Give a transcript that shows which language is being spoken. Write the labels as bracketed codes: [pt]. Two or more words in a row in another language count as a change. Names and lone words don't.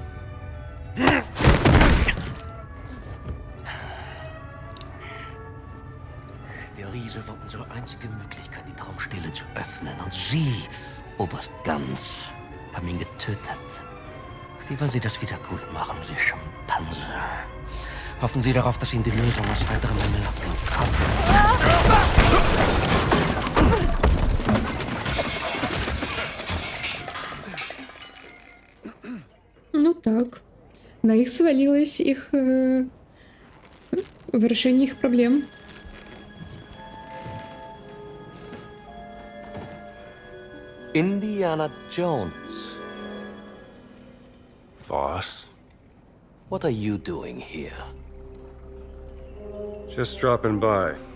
[de] Der Riese war unsere einzige Möglichkeit, die Traumstille zu öffnen. Und Sie, Oberst Gans, haben ihn getötet. Wie wollen Sie das wieder gut machen, Sie Schimpanse? Hoffen Sie darauf, dass Ihnen die Lösung aus heiterem Himmel auf den Kopf... [ru] Ну так. На их свалилось их решение их проблем. [en] Indiana Jones. Voss? What are you doing here? Just dropping by.